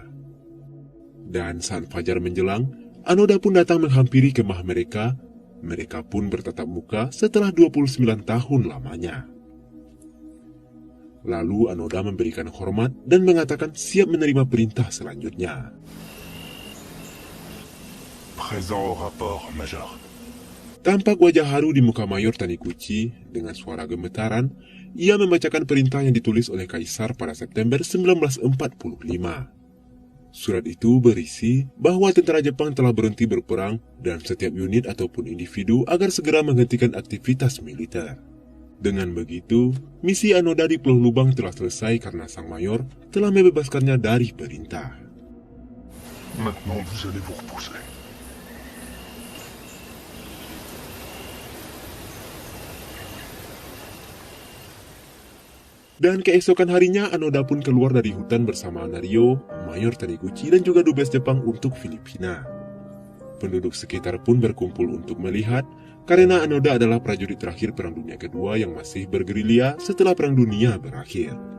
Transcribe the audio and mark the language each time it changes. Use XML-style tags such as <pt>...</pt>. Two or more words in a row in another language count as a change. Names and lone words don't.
<id>Dan saat fajar menjelang, Anoda pun datang menghampiri kemah mereka. Mereka pun bertatap muka setelah 29 tahun lamanya. Lalu Anoda memberikan hormat dan mengatakan siap menerima perintah selanjutnya.</id> <fr>Présent au rapport, Major.</fr> <id>Tampak wajah haru di muka Mayor Taniguchi. Dengan suara gemetaran, ia membacakan perintah yang ditulis oleh Kaisar pada September 1945. Surat itu berisi bahwa tentara Jepang telah berhenti berperang dan setiap unit ataupun individu agar segera menghentikan aktivitas militer. Dengan begitu, misi Anoda di Pulau Lubang telah selesai karena sang mayor telah membebaskannya dari perintah.</id> <fr>Maintenant, vous allez vous reposer.</fr> <id>Dan keesokan harinya, Anoda pun keluar dari hutan bersama Norio, Mayor Taniguchi, dan juga dubes Jepang untuk Filipina. Penduduk sekitar pun berkumpul untuk melihat, karena Anoda adalah prajurit terakhir Perang Dunia Kedua yang masih bergerilya setelah Perang Dunia berakhir.</id>